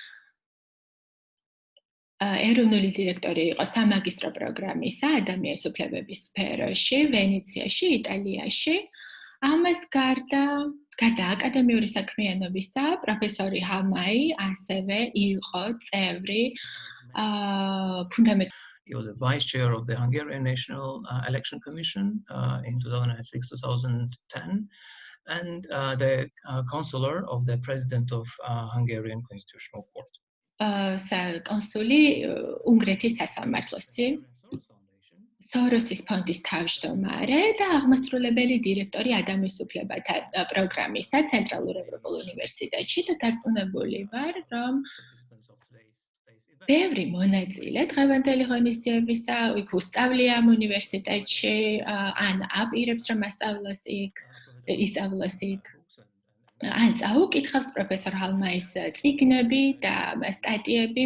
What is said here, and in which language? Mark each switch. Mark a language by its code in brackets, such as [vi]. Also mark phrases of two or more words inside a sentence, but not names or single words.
[ka] ეროვნული დირექტორი იყო სამაგისტრო პროგრამისა ადამიანის უფლებების სფეროში, ვენეციაში, იტალიაში. ამას გარდა აკადემიური საქმიანობისა, პროფესორი ჰამაი ასევე იყო წევრი [en] He was a vice chair of the Hungarian National Election Commission in 2006-2010 and the counselor of the president of Hungarian Constitutional Court. [ka] კონსული უნგრეთის სასამართლოში, სოროსის ფონდის თავმჯდომარე და აღმასრულებელი დირექტორი ადამიანის უფლებათა პროგრამისა ცენტრალურ ევროპულ უნივერსიტეტში და დარწმუნებული ვარ, რომ ბევრი მონაწილე დღევანდელი ღონისძიებისა იქ უსწავლია ამ უნივერსიტეტში, ან აპირებს რომ ასწავლოს იქ, ან წაუკითხავს პროფესორ ჰამაის წიგნები და სტატიები.